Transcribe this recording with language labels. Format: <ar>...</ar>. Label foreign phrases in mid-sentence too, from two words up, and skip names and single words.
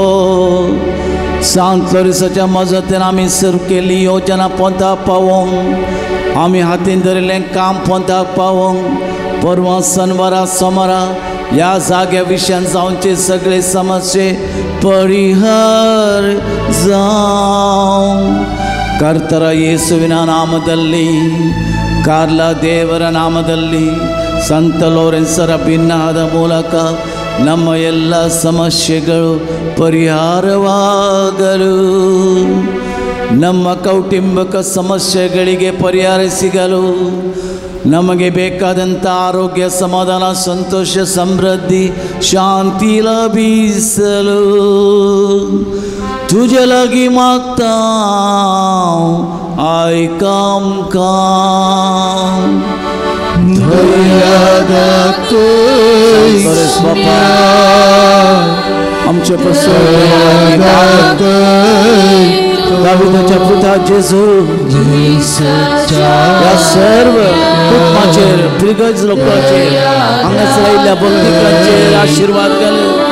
<kok>सांत फ्लोरेन्साच्या मजतीन आमी सर्व केली योजना पोंताक पावोंक. आमी हातीन धरिल्लें काम पोंताक पावोंक. परवा शेनवारा सोमारा ह्या जाग्या विशयान जावचे सगळे समस्ये परिहार जावं.</kok> <kn>ಕರ್ತರ ಯೇಸುವಿನ ನಾಮದಲ್ಲಿ, ಕಾರ್ಲ ದೇವರ ನಾಮದಲ್ಲಿ, ಸಂತ ಲೋರೆನ್ಸರ ಭಿನ್ನಾದ ಮೂಲಕ ನಮ್ಮ ಎಲ್ಲ ಸಮಸ್ಯೆಗಳು ಪರಿಹಾರವಾಗಲು, ನಮ್ಮ ಕೌಟುಂಬಿಕ ಸಮಸ್ಯೆಗಳಿಗೆ ಪರಿಹಾರ ಸಿಗಲು, ನಮಗೆ ಬೇಕಾದಂಥ ಆರೋಗ್ಯ, ಸಮಾಧಾನ, ಸಂತೋಷ, ಸಮೃದ್ಧಿ, ಶಾಂತಿ ಲಭಿಸಲು</kn> <kok>तुझे लगी मागता ऐकाम काम आमचे दाविदाच्या पुता जेजू या सर्व कुटुंबाचेर, दिग्गज लोकांचेर, हांगासर आयिल्ल्या भक्तिकांचेर आशीर्वाद घाल.</kok>